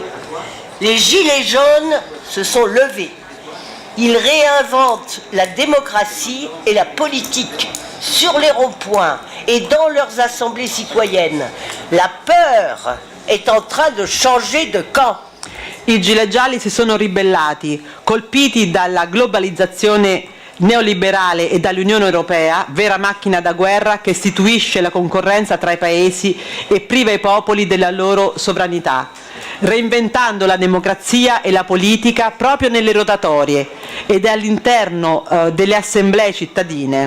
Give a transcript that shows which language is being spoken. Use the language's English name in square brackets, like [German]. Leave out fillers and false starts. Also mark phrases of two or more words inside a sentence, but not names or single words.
[French] Les Gilets jaunes se sont levés. Ils réinventent la démocratie et la politique sur les ronds-points et dans leurs assemblées citoyennes. La peur est en train de changer de camp. [Italian] I gilet gialli si sono ribellati, colpiti dalla globalizzazione neoliberale e dall'Unione Europea, vera macchina da guerra che istituisce la concorrenza tra i paesi e priva i popoli della loro sovranità, reinventando la democrazia e la politica proprio nelle rotatorie ed all'interno delle assemblee cittadine.